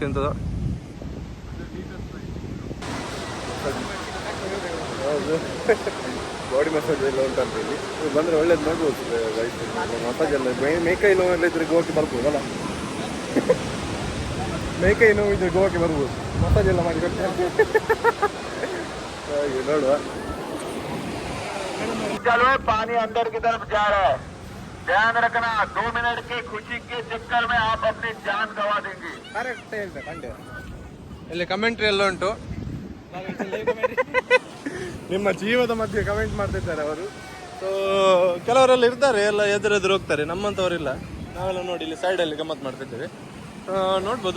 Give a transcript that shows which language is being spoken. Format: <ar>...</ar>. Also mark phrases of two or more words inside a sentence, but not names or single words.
<kn>ಎಂತದ ಹೌದು,</kn> <en>body massage</en> <kn>ಎಲ್ಲ ಉಂಟಂತ ಇಲ್ಲಿ. ಬಂದರೆ ಒಳ್ಳೇದು ನೋಡ್ಬೋದು ಗೈಸ್. ಮಸಾಜ್ ಎಲ್ಲ ಮೇಕೈ ನೋವೆಲ್ಲ ಇದ್ರೆ ಗೋವಾಕ್ಕೆ ಬರ್ಬೋದಲ್ಲ. ಮೇಕೈ ನೋವು ಇದ್ರೆ ಗೋವಾಕ್ಕೆ ಬರ್ಬೋದು. ಮಸಾಜ್ ಎಲ್ಲ ಮಾಡಿ ಕೊಡ್ತಾರೆ. ಹಾಗೆ ನೋಡುವ.</kn> <hi>चलो पानी अंदर की तरफ जा रहा है, ध्यान रखना 2 मिनट की खुशी के चक्कर में आप अपनी जान गवा देंगे.</hi> <kn>ಕರೆಕ್ಟ್ ಹೇಳ್ದೆ ಕಂಡೆ. ಇಲ್ಲಿ ಕಮೆಂಟ್ರಿ ಎಲ್ಲ ಉಂಟು. ನಿಮ್ಮ ಜೀವದ ಮಧ್ಯೆ ಕಮೆಂಟ್ ಮಾಡ್ತಿದ್ದಾರೆ ಅವರು. ಸೊ ಕೆಲವರೆಲ್ಲ ಇರ್ತಾರೆ, ಎಲ್ಲ ಎದುರೆದುರು ಹೋಗ್ತಾರೆ. ನಮ್ಮಂಥವರಿಲ್ಲ. ನಾವೆಲ್ಲ ನೋಡಿ ಇಲ್ಲಿ ಸೈಡಲ್ಲಿ ಗಮ್ಮತ್ತು ಮಾಡ್ತಿದ್ದೇವೆ. ನೋಡ್ಬೋದು.</kn>